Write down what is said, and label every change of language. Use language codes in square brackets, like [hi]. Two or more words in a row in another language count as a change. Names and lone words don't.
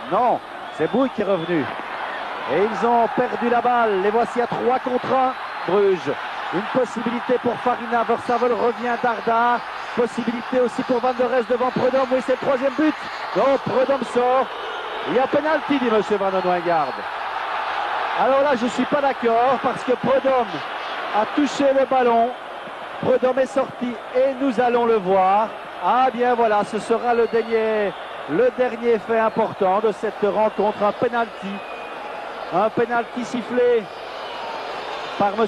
[fr] Non, c'est Bouygues qui est revenu. Et ils ont perdu la balle. Les voici à 3 contre 1. Bruges. Une possibilité pour Farina. Versavel revient Dardar. Possibilité aussi pour Van der Elst devant Prudhomme. Oui, c'est le 3e but. Donc Prudhomme sort. Il y a penalty, dit M. Van den Weingart. Alors là, je ne suis pas d'accord parce que Prudhomme a touché le ballon. Prudhomme est sorti et nous allons le voir. Ah bien voilà, ce sera le dernier fait important de cette rencontre, un penalty sifflé par M.